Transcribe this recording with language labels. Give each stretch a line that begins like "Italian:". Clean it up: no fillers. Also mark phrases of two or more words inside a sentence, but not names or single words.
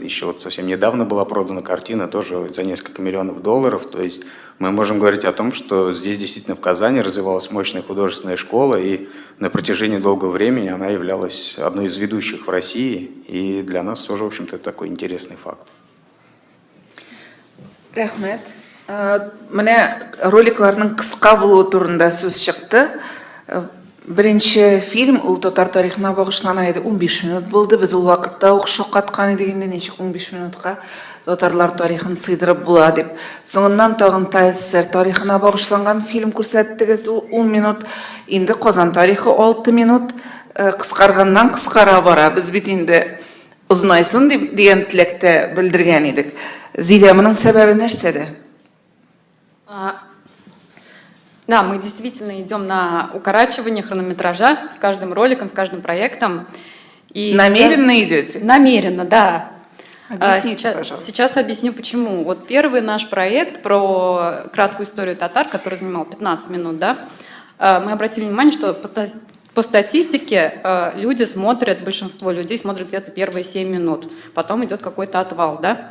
Russian: Еще вот совсем недавно была продана картина тоже за несколько миллионов долларов. То есть мы можем говорить о том, что здесь действительно в Казани развивалась мощная художественная школа, и на протяжении долгого времени она являлась одной из ведущих в России, и для нас тоже, в общем-то, это такой интересный факт.
Tatar: Рахмет. Менә роликларның кыска булуы турында сүз чыкты. Беренче фильм ул татар тарихына багышлана иде, 15 минут булды. Без ул вакытта ук шаккаткан идек инде, ничек 15 минутка татарлар тарихын сыйдырып була дип. Соңыннан тагын ТССР тарихына багышланган фильм күрсәттегез, ул 10 минут. Инде Казан тарихы 6 минут. Кыскарганнан кыскара бара. Без бит инде узынайсын дип дигән теләктә белдергән идек. Зилә, моның сәбәбе нәрсәдә?
Russian: Да, мы действительно идем на укорачивание хронометража с каждым роликом, с каждым проектом. И Намеренно идете? Намеренно, да. Объясните, пожалуйста. Сейчас объясню, почему. Вот первый наш проект про краткую историю татар, который занимал 15 минут, да, мы обратили внимание, что по статистике люди смотрят, большинство людей смотрят где-то первые 7 минут, потом идет какой-то отвал, да.